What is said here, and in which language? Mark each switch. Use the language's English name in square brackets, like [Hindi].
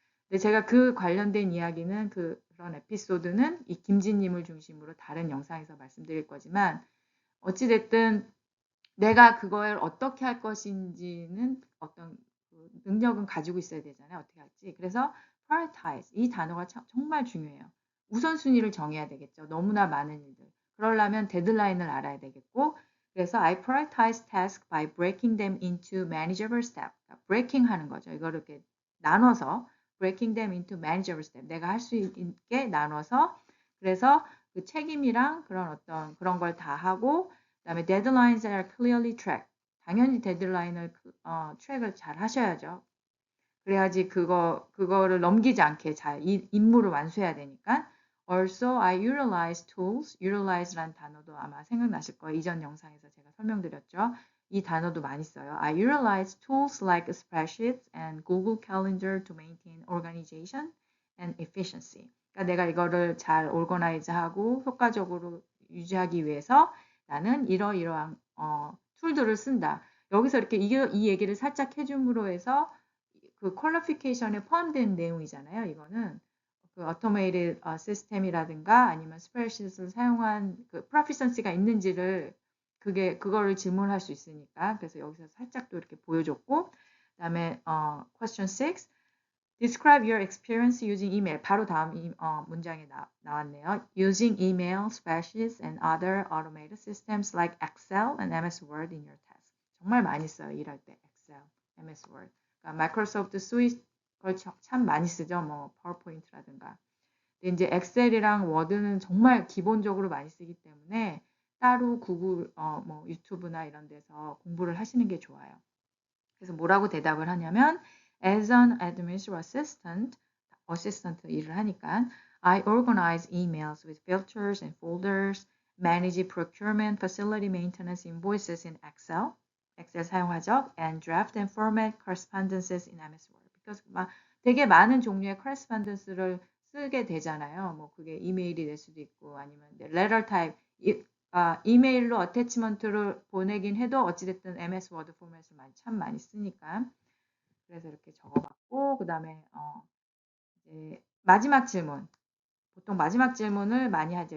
[Korean] 근데 제가 그 관련된 이야기는 그런 에피소드는 이 김진님을 중심으로 다른 영상에서 말씀드릴 거지만 어찌됐든 내가 그걸 어떻게 할 것인지는 어떤 능력은 가지고 있어야 되잖아요. 어떻게 할지. 그래서 prioritize 이 단어가 정말 중요해요. 우선순위를 정해야 되겠죠. 너무나 많은 일들. 그러려면 데드라인을 알아야 되겠고 그래서 [English] I prioritize tasks by breaking them into manageable steps. [Korean] 그러니까 breaking 하는 거죠. 이거를 이렇게 나눠서 [English] breaking them into manageable steps. [Korean] 내가 할 수 있게 나눠서 그래서 그 책임이랑 그런 걸 다 하고 그다음에 [English] deadlines are clearly tracked. [Korean] 당연히 데드라인을 트랙을 잘 하셔야죠. 그래야지 그거를 넘기지 않게 잘 임무를 완수해야 되니까. [English] Also, I utilize tools. [Korean] utilize란 단어도 아마 생각나실 거예요. 이전 영상에서 제가 설명드렸죠. 이 단어도 많이 써요. [English] I utilize tools like spreadsheets and Google Calendar to maintain organization and efficiency. [Korean] 그러니까 내가 이거를 잘 organize하고 효과적으로 유지하기 위해서 나는 이러이러한 툴들을 쓴다. 여기서 이렇게 이 얘기를 살짝 해줌으로 해서 그 퀄리피케이션에 포함된 내용이잖아요. 이거는 그 automated 시스템이라든가 아니면 스프레드시트를 사용한 그 proficiency가 있는지를 그거를 질문할 수 있으니까 그래서 여기서 살짝 또 이렇게 보여줬고 그다음에 question 6 [English] Describe your experience using email. [Korean] 바로 다음 문장에 나왔네요. [English] Using email, spreadsheets, and other automated systems like Excel and MS Word in your task. [Korean] 정말 많이 써요. 일할 때 Excel, MS Word. 그러니까 마이크로소프트 스위트 걸 참 많이 쓰죠. 뭐 파워포인트라든가. 근데 이제 엑셀이랑 워드는 정말 기본적으로 많이 쓰기 때문에 따로 구글, 뭐 유튜브나 이런 데서 공부를 하시는 게 좋아요. 그래서 뭐라고 대답을 하냐면 [English] As an administrative assistant [Korean] 일을 하니까 [English] I organize emails with filters and folders, manage procurement, facility maintenance invoices in Excel [Korean] 사용하죠, [English] and draft and format correspondences in MS Word. [Korean] because 되게 많은 종류의 correspondence를 쓰게 되잖아요. 뭐 그게 이메일이 될 수도 있고 아니면 letter type 이메일로 어태치먼트를 보내긴 해도 어찌됐든 MS 워드 포맷을 참 많이 쓰니까 그래서 이렇게 적어봤고 그 다음에 이제 마지막 질문 보통 마지막 질문을 많이 하죠.